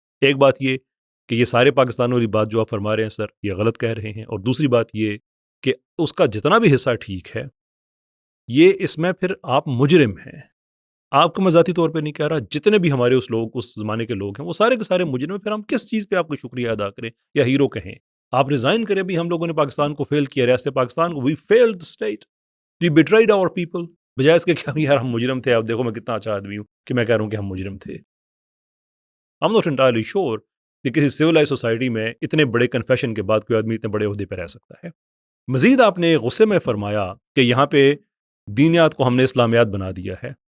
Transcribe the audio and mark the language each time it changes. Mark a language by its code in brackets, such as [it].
[ur] ایک بات یہ کہ یہ سارے پاکستان والی بات جو آپ فرما رہے ہیں سر یہ غلط کہہ رہے ہیں، اور دوسری بات یہ کہ اس کا جتنا بھی حصہ ٹھیک ہے، یہ اس میں پھر آپ مجرم ہیں. آپ کو میں ذاتی طور پہ نہیں کہہ رہا، جتنے بھی ہمارے اس زمانے کے لوگ ہیں وہ سارے کے سارے مجرم ہیں. پھر ہم کس چیز پہ آپ کو شکریہ ادا کریں یا ہیرو کہیں؟ آپ ریزائن کریں بھی، ہم لوگوں نے پاکستان کو فیل کیا، ریاست پاکستان کو. وی field [en] the state, we betrayed our people. [ur] بجائے اس کے کہ یار ہم مجرم تھے. آپ دیکھو میں کتنا اچھا آدمی ہوں کہ میں کہہ رہا ہوں کہ ہم مجرم تھے. [en] I'm not entirely sure [ur] کہ کسی سویلائز سوسائٹی میں اتنے بڑے کنفیشن کے بعد کوئی آدمی اتنے بڑے عہدے پہ رہ سکتا ہے. مزید آپ نے غصے میں فرمایا کہ یہاں پہ دینیات کو ہم نے اسلامیات بنا دیا ہے.